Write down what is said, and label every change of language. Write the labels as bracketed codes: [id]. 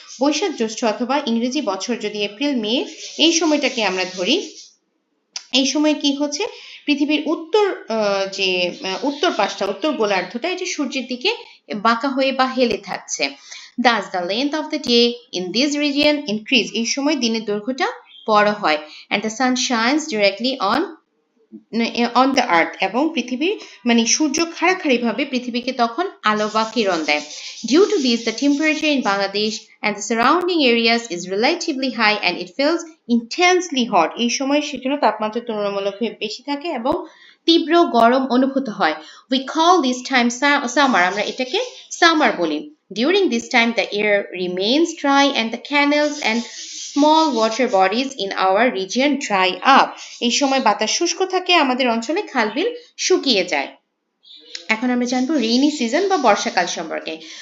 [bn] বৈশাখ জ্যৈষ্ঠ অথবা ইংরেজি বছর যদি এপ্রিল মে এই সময়টাকে আমরা ধরি, এই সময় কি হচ্ছে, পৃথিবীর উত্তর যে উত্তর পাশটা, উত্তর গোলার্ধটা, এটা সূর্যের দিকে বাঁকা হয়ে বা হেলে থাকছে। [en] Thus the length of the day in this region increase. [bn] এই সময় দিনের দৈর্ঘ্যটা বড় হয় [en] and the sun shines directly on the earth [bn] এবং পৃথিবীর মানে সূর্য খাড়াখাড়িভাবে পৃথিবীকে তখন আলো বা কিরণ দেয়. [en] Due to this, the temperature in Bangladesh and the surrounding areas is relatively high and it feels intensely hot. [bn] এই সময় সেজন্য তাপমাত্রা তুলনামূলকভাবে বেশি থাকে এবং তীব্র গরম অনুভূত হয়. [en] We call this time summer. [bn] আমরা এটাকে summer বলি. [en] During this time, the air remains dry and the canals and small water bodies in our region dry up. [bn] এই সময় বাতাস শুষ্ক থাকে, আমাদের অঞ্চলে খালবিল শুকিয়ে যায়. এখন আমরা জানবো রেইনি সিজন বা বর্ষাকাল সম্পর্কে.